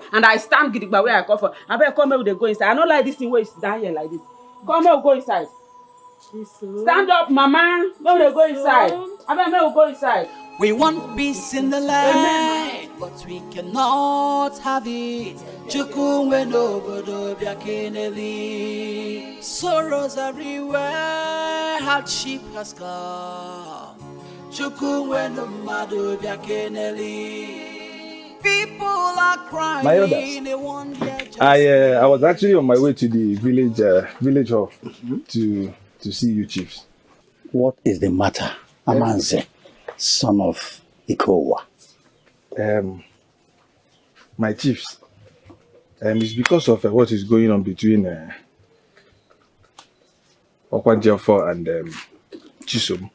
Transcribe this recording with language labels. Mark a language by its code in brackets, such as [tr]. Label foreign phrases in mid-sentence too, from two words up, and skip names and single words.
[en] And I stand gidigba where I come from. I better come here with the go inside. I don't like this thing where you sit down here like this. Come here, go inside. Stand up, Mama. Let me go inside. I better go inside. We want peace in the land, but we cannot have it. [ig] Chukwuwe n'obodo bịa keneli. [en] Sorrows everywhere, hardship has come. [ig] Chukwuwe n'mmadụ bịa keneli. [en] People are crying. My elders, I was actually on my way to the village hall to see you chiefs. What is the matter, Amanze, son of Ikowa? My chiefs, it's because of what is going on between Okwanjefo and Chisom.